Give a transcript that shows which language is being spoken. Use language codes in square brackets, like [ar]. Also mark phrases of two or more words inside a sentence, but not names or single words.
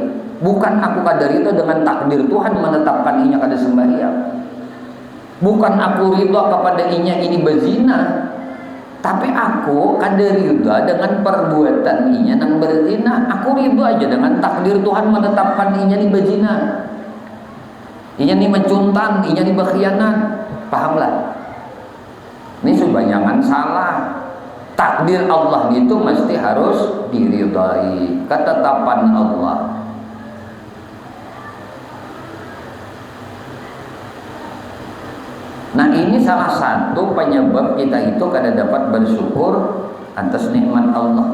[bjn] Bukan aku kada ridha dengan takdir Tuhan menetapkan inya kada sembahyang, bukan aku ridha kepada inya ini berzina, tapi aku kada ridha dengan perbuatan inya nang berzina. Aku ridha aja dengan takdir Tuhan menetapkan inya ni berzina, inya ni mencuntan, inya ni berkhianat. Pahamlah? Ini sebanyakan salah. Takdir Allah itu mesti harus diridhai, ketetapan Allah. Nah, ini salah satu penyebab kita itu kada dapat bersyukur atas nikmat Allah.